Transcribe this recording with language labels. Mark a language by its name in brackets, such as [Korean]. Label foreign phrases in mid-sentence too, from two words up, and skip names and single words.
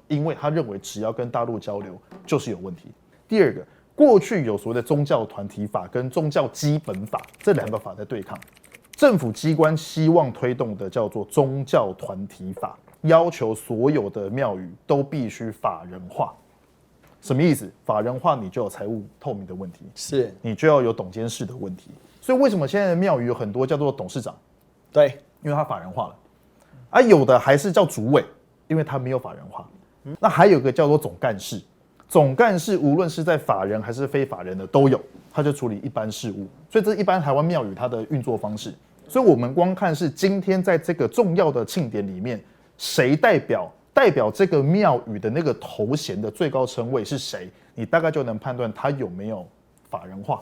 [Chinese] 因為他認為只要跟大陸交流就是有問題。第二個，過去有所謂的宗教團體法跟宗教基本法這2個法在對抗，政府機關希望推動的叫做宗教團體法。要求所有的廟宇都必須法人化，什麼意思？法人化你就有財務透明的問題，是你就要有董監事的問題。所以為什麼現在的廟宇有很多叫做董事長？對，因為它法人化了。啊，有的還是叫主委，因為它沒有法人化。那還有一個叫做總幹事，總幹事無論是在法人還是非法人的都有，他就處理一般事務。所以這是一般台灣廟宇它的運作方式。所以我們光看是今天在這個重要的慶典裡面，誰代表這個廟宇的那個頭銜的最高稱謂是誰，你大概就能判斷他有沒有法人化。